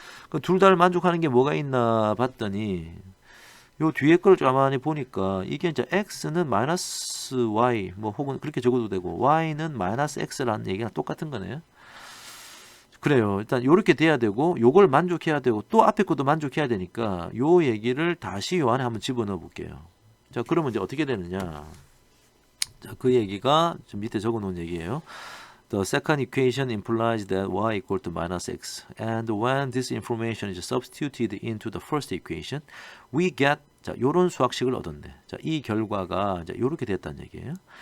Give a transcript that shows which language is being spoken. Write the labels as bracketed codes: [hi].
[ko] 그 둘 다를 만족하는 게 뭐가 있나 봤더니 요 뒤에 걸 가만히 보니까 이게 이제 x는 마이너스 y 뭐 혹은 그렇게 적어도 되고 y는 마이너스 x라는 얘기랑 똑같은 거네요. 그래요. 일단 요렇게 돼야 되고 요걸 만족해야 되고 또 앞에 것도 만족해야 되니까 요 얘기를 다시 요 안에 한번 집어넣어 볼게요. 자, 그러면 이제 어떻게 되느냐. 자, 그 얘기가 좀 밑에 적어 놓은 얘기예요. [en] The second equation implies that y equal to minus x. And when this information is substituted into the first equation, we get 자, 요런 수학식을 얻었네. [ko] 자, 이 결과가 이제 요렇게 됐다는 얘기예요.